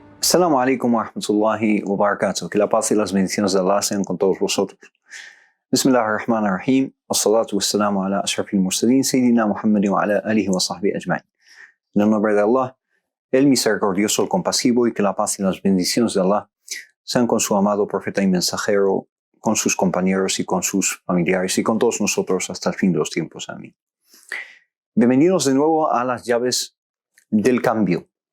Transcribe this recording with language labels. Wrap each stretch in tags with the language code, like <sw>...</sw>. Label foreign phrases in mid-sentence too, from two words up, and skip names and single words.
<ar>السلام عليكم ورحمة الله وبركاته.</ar> <es>Que la paz y las bendiciones de Allah sean con todos vosotros.</es> <ar>بسم الله الرحمن الرحيم. والصلاة والسلام على أشرف المرسلين، سيدنا محمد وعلى آله وصحبه أجمعين.</ar> <es>En el nombre de Allah, el misericordioso, el compasivo, y que la paz y las bendiciones de Allah sean con su amado profeta y mensajero, con sus compañeros y con sus familiares y con todos nosotros hasta el fin de los tiempos. Amén. Bienvenidos de nuevo a las llaves del cambio.</es>